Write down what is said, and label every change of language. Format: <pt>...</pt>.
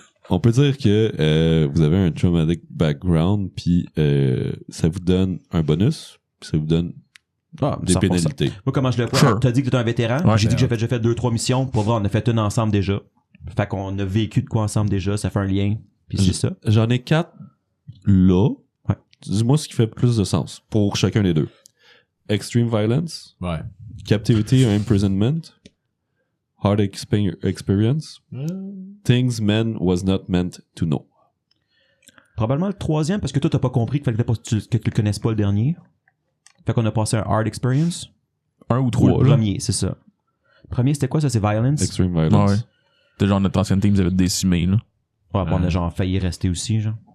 <fr>On peut dire que vous avez un</fr> <en>traumatic background,</en> <fr>puis ça vous donne un bonus, puis ça vous donne des</fr> <en>100%.</en> <fr>pénalités. Moi, comment je le vois?</fr> <en>Sure.</en> <fr>T'as dit que t'es un vétéran. Ouais, J'ai dit que j'ai fait 2-3 missions. Pour vrai, on a fait une ensemble déjà. Fait qu'on a vécu de quoi ensemble déjà. Ça fait un lien. Puis c'est ça. J'en ai 4 là. Ouais. Dis-moi ce qui fait plus de sens pour chacun des deux.</fr> <en>Extreme violence,</en> <fr>Ouais.</fr> <en>captivity or imprisonment, hard experience, things man was not meant to know.</en> <fr>Probablement le 3e, parce que toi, t'as pas compris qu'il fallait pas que tu le connaisses pas le dernier. Fait qu'on a passé un</fr> <en>hard experience.</en> <fr>1 ou Ou 3, le là. premier, c'est ça. Le premier, c'était quoi, ça? C'est violence?</fr> <en>Extreme Ah violence.</en> <fr>ouais. C'était genre notre ancienne team, ils avaient décimé, là. Ouais, bon, on a genre failli rester aussi, genre.</fr>